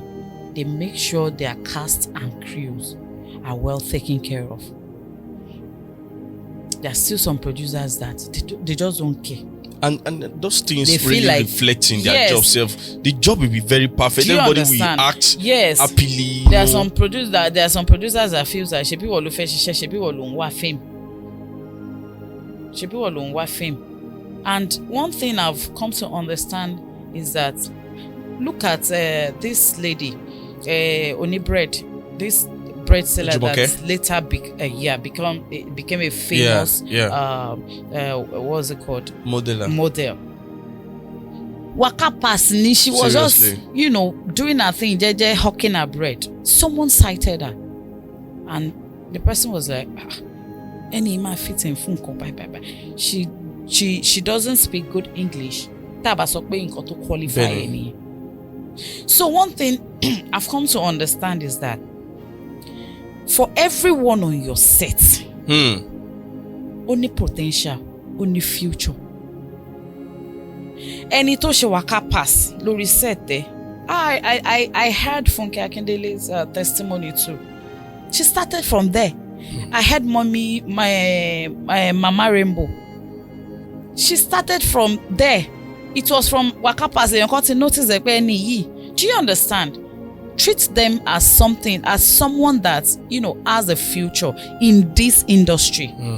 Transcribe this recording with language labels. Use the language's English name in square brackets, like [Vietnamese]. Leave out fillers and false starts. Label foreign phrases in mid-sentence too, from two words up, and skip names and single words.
[English] They make sure their cast and crews are well taken care of. There are still some producers that they just don't care. And those things They feel really like- reflect in their Yes. job self. The job will be very perfect. Do you Everybody understand? will act Yes. happily. There are some producers that feel that [Yoruba] shebi wo lo fẹ́ ṣiṣẹ́, shebi wo lo ń wá fame. Shebi wo lo ń wá fame. [English] And one thing I've come to understand is that look at this lady, Oni Bread, this bread seller Jumoke? that later became a famous what's it called? Model. Waka pass ni, she was Seriously? just, doing her thing, jeje hawking her bread. Someone cited her. And the person was like, any man fits in funko, bye. She doesn't speak good English. [Yoruba] Taba sọ pé nǹkan tó qualify [English] Very. any. So one thing I've come to understand is that for everyone on your set, only potential, only future. [Yoruba] Ẹni tó ṣe waka pass lórí [English] set there. I heard Funke Akindele's testimony too. She started from there. I heard mommy, my Mama Rainbow. She started from there. It was from waka pass. You got to notice that do you understand? Treat them as someone that has a future in this industry.